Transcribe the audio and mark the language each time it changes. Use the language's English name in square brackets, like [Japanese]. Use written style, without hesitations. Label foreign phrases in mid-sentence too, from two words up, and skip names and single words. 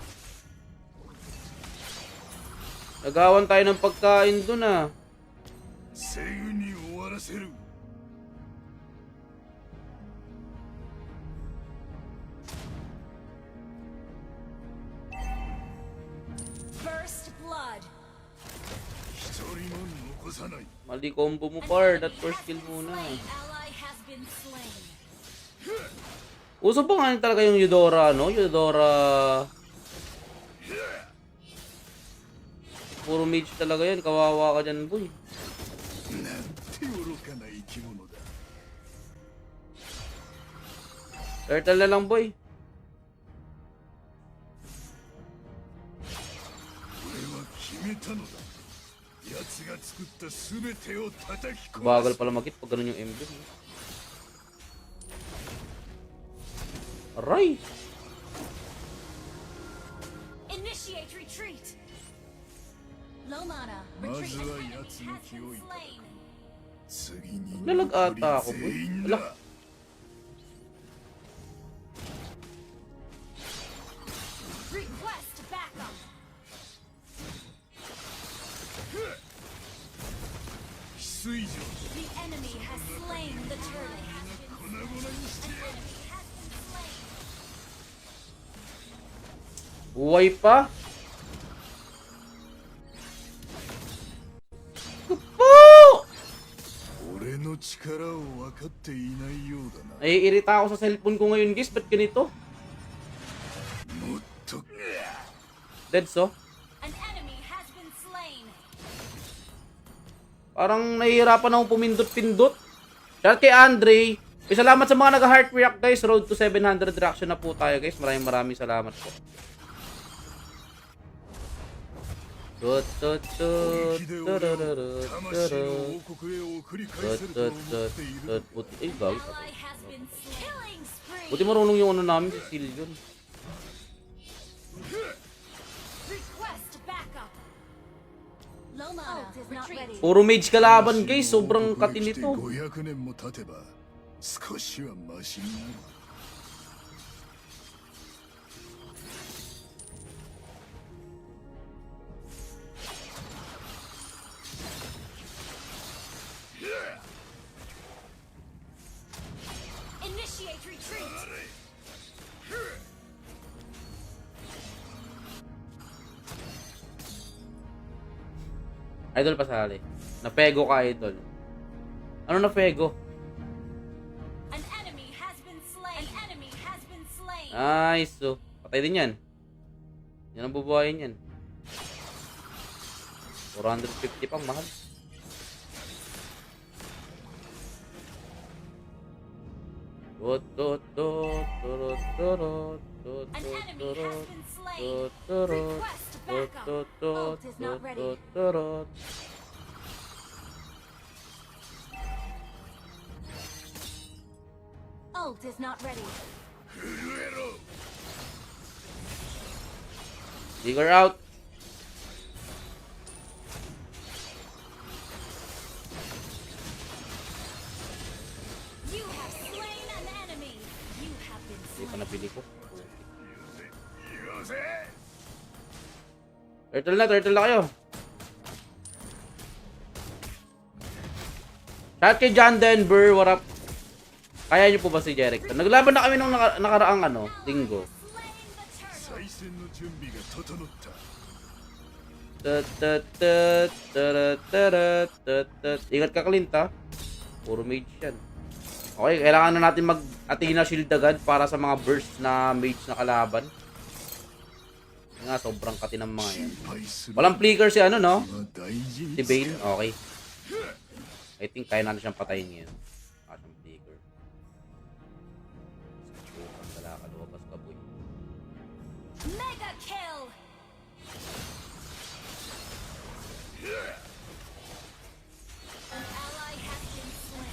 [Filipino] Nagawan tayo ng pagkain dun, ah. [Japanese] すぐに終わらせる。 [English] First blood. [Japanese] 一人も残さない。 [Filipino] Mali combo mo, par. [English] That first kill muna. Slain ally has been slain. [Filipino] Uso pa nga yun talaga yung Eudora, no? Eudora... Puro mage talaga yan. Kawawa ka dyan, boy. [Japanese] なんて愚かな生き物だ。 [Filipino] Turtle na lang, boy. [Japanese] 俺は決めたのだ。奴が作った全てを叩き壊 [Filipino] Bagal [Japanese] す。 [Filipino] pala mag-hit pag ganun yung emblem. Aray! [English] Initiate retreat. Low mana. [Japanese] ま [English] Retreat. [Japanese] ず [English] An [Japanese] は [English] enemy [Japanese] 奴の [English] has [Japanese] 気を [English] been [Japanese] いただ [English] slain. [Japanese] く。次に [Filipino] Lalag [Japanese] 残り [Filipino] ata ako, boy. [Japanese] 全員 [Filipino] Ala. [Japanese] だ。 [English] Request backup. [Japanese] 翡翠城 [English] The enemy has slain the turtle. [Japanese] 粉々にしてやる。 [English] Enemy has been slain. [Filipino] Buhay pa? Po! [Japanese] 俺の力を分かっていないようだな。 [Filipino] Naiirita ako sa cellphone ko ngayon, guys. Ba't ganito? [Japanese] もっと [English] Deads, oh. An enemy has been slain. [Filipino] Parang nahihirapan akong pumindot-pindot. Shout kay Andre. Salamat sa mga nag- [English] heart react, [Filipino] guys. [English] Road to 700 reaction [Filipino] na po tayo, guys. Maraming salamat po. Tut, tut, tut, [Japanese] 本気で turururut, 俺を魂 tururut, の王国へ送り返 tut, せると思 tut, っ tut, ている tut. [Filipino] Buti, ay, gagi. [English] Ally has been slain. Killing spree. [Filipino] Buti marunong yung ano namin, si Sillion. [English] Request backup. Low mana. Retreat. [Filipino] Puro mage kalaban, guys. Sobrang [Japanese] 王国へ [Filipino] katin [Japanese] 来て [Filipino] nito. [Japanese] 500年も経てば少しはマシになる。 [English] Initiate retreat. [Filipino] Idol pasali. Napego ka, idol. Ano napego? [English] An enemy has been slain. An enemy has been slain. Nice. So, [Filipino] patay din yan. Yan ang bubuhayin yan. 450 pang mahal. Tut, tut, tut, turut, turut, tut, [English] An tut, enemy turut, has been slain. tut, turut, Request tut, backup. tut, tut, Ult is not tut, ready. tut, turut. Ult is not ready. [Japanese] 震えろ。 [English] Digger out. You have slain an enemy. You have been [Filipino] Hindi pa [English] slain. [Filipino] napili ko. [Japanese] よせ。 [Filipino] Turtle na kayo. Shout kay John Denver, [English] what up? [Filipino] Kaya niyo po ba si Jericho? Naglaban na kami nung nakaraang linggo. [English] Slain the turtle. [Japanese] 再戦の準備が整った。 Tut, tut, tut, turut, turut, tut, tut. [Filipino] Ingat ka, Clint, ha? Puro mage yan. Okay, kailangan na natin mag-Athena Shield agad para sa mga burst na mage na kalaban. Kasi nga, sobrang kati ng mga yan. [Japanese] 心配する。 [Filipino] Walang flicker si no? [Japanese] は大事 [Filipino] Si [Japanese] に [Filipino] Bane? Okay. [English] I think [Filipino] kaya natin siyang patayin ngayon. Siyang flicker. Bukan pala ka, lumabas ka, boy. [English] Mega kill. An ally has been slain.